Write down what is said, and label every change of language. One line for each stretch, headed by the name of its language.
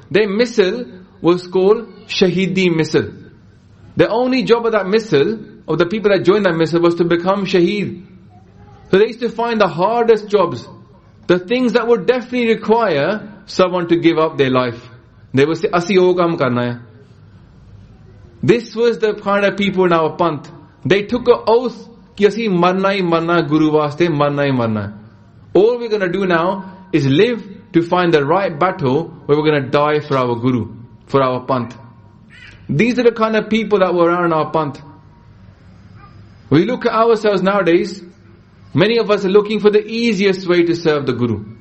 English: Their missile was called Shahidi missile. The only job of that missile, of the people that joined that missile, was to become Shaheed. So they used to find the hardest jobs, the things that would definitely require someone to give up their life.
Punjabi: They would say, ਅਸੀ ਓ ਕਮ ਕਰਨਾ ਹੈ.
English: This was the kind of people in our panth. They took an oath,
Punjabi: ki asi marna hi marna
English: guru vaste, marna hi marna. All we're gonna do now is live to find the right battle where we're gonna die for our guru, for our panth. These are the kind of people that were around our panth. We look at ourselves nowadays, many of us are looking for the easiest way to serve the guru.